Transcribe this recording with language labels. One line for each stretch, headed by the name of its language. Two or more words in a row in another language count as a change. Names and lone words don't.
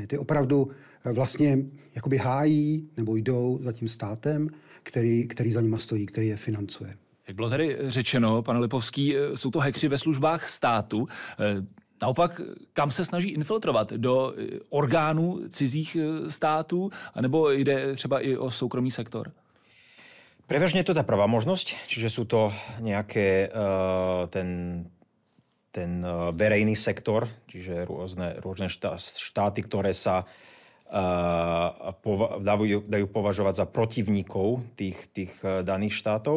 Czech: Ty opravdu vlastně jakoby hájí nebo jdou za tím státem, který za nima stojí, který je financuje. Jak bylo tady řečeno, pane Lipovský, jsou to hackři ve službách státu. Naopak, kam se snaží infiltrovat? Do orgánů cizích států? Anebo jde třeba i o soukromý sektor?
Slovak: Prevažne je to tá prvá možnosť, čiže sú to nejaké ten verejný sektor, čiže rôzne štáty, ktoré sa dajú považovať za protivníkov tých daných štátov.